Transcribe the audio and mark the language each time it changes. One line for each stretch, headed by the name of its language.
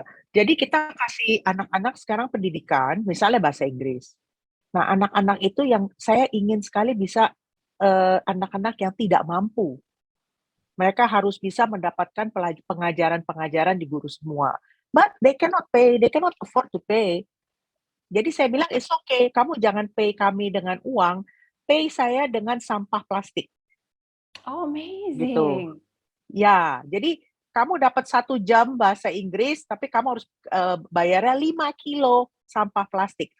Indonesian: Jadi kita kasih anak-anak sekarang pendidikan, misalnya bahasa Inggris. Nah, anak-anak itu yang saya ingin sekali bisa anak-anak yang tidak mampu. Mereka harus bisa mendapatkan pengajaran-pengajaran di Guru Semua.
English: But they cannot pay, they cannot afford to pay.
Indonesian: Jadi saya bilang,
English: it's okay,
Indonesian: kamu jangan pay kami dengan uang, pay saya dengan sampah plastik. Oh, Gitu.
English: amazing.
Indonesian: Ya, jadi kamu dapat 1 jam bahasa Inggris, tapi kamu harus bayarnya 5 kilo sampah plastik.